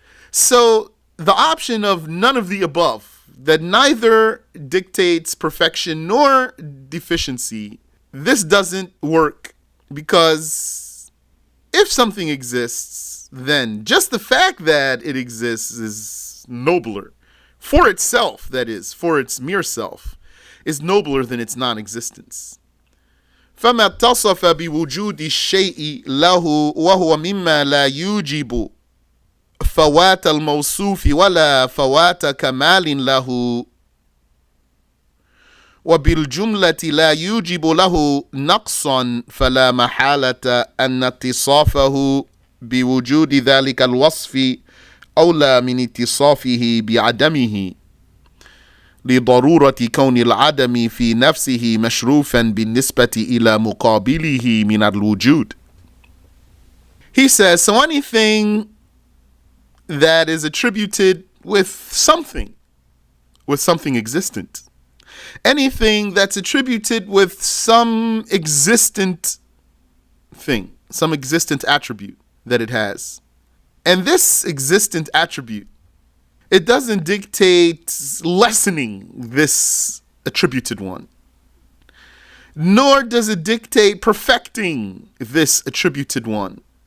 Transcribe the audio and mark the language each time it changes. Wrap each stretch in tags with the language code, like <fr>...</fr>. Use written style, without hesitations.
<en>So the option of none of the above, that neither dictates perfection nor deficiency, this doesn't work, because if something exists, then just the fact that it exists is nobler. For itself, that is, for its mere self, is nobler than its non-existence.</en> <ar>فما اتصف بوجود الشيء له وهو مما لا يوجب فوات الموصوف ولا فوات كمال له وبالجملة لا يوجب له نقصا فلا محالة أن اتصافه بوجود ذلك الوصف أولى من اتصافه بعدمه لضرورة كون العدم في نفسه مشروفا بالنسبة إلى مقابله من الوجود.</ar> <en>He says, so anything that is attributed with something existent, anything that's attributed with some existent thing, some existent attribute that it has, and this existent attribute, it doesn't dictate lessening this attributed one, nor does it dictate perfecting this attributed one.</en>